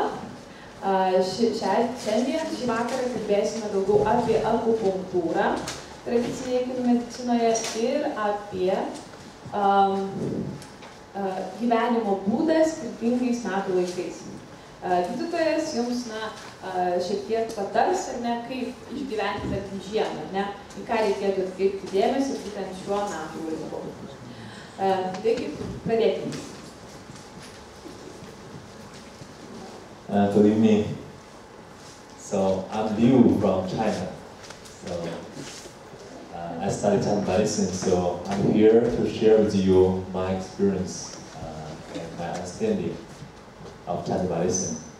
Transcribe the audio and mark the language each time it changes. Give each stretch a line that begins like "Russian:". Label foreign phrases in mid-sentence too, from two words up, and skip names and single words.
Lithuanian: Šiandien, šį vakarą kalbėsime daugiau apie akupunktūrą tradicinėje kinų medicinoje ir apie gyvenimo būdą skirtingais metų laikais. Gydytojas jums šiek tiek patars, kaip išgyventi tarkim žiemą, į ką reikėtų atkreipti dėmesį būtent šiuo metų laiku. Taigi, pradėkime.
English: Good evening. So I'm Liu from China. So I studied Chinese medicine, so I'm here to share with you my experience and my understanding of Chinese medicine.